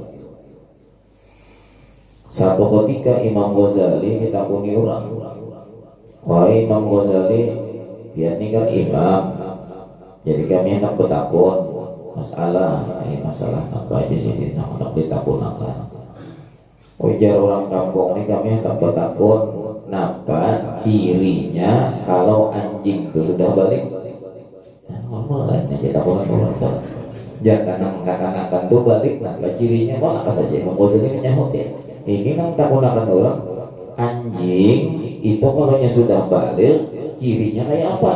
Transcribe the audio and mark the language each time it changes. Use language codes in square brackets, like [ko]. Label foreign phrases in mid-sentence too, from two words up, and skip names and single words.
[bjn] Satu ketika Imam Ghazali ditakuni orang, wahai Imam Ghazali, dia ini kan imam, jadi kami hendak bertakun masalah apa aja sih hendak ditakunakan. Ujar orang kampung ini kami hendak bertakun, napa cirinya kalau anjing itu sudah balik? Normal lah, aja takunan orang tua. Jangan katakan tuh balik, napa cirinya? [id] Mau apa saja? [bjn] Imam Ghazali menyahut ya. Ini yang takunakan orang, anjing itu kalau sudah balik, cirinya kayak apa?